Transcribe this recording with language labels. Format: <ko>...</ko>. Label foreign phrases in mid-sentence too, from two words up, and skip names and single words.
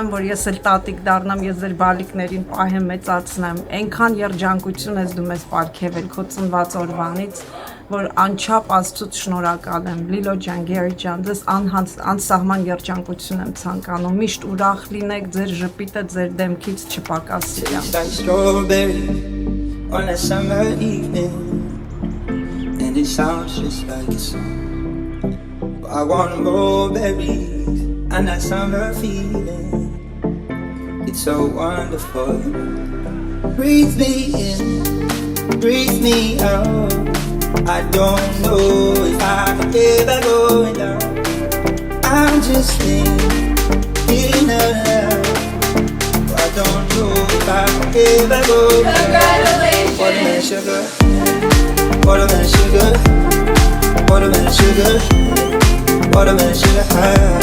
<hy>եմ, որ ես էլ տատիկ դառնամ, ես ձեր բալիկներին պահեմ, մեծացնեմ, այնքան երջանկություն ես դու մեզ պարգևել քո ծնված օրվանից, որ անչափ Աստծուց շնորհակալ եմ, Լիլո ջան, Գերի ջան, ձեզ անսահման երջանկություն եմ ցանկանում, միշտ ուրախ լինեք, ձեր ժպիտը ձեր դեմքից չպակասի։</hy> <en>And it sounds just like a song I want more berries And that summer feeling It's so wonderful Breathe me in Breathe me out I don't know if I can ever go down I'm just feeling alive I don't know if I can ever go down Congratulations Watermelon sugar Watermelon sugar, watermelon sugar, watermelon sugar high.</en>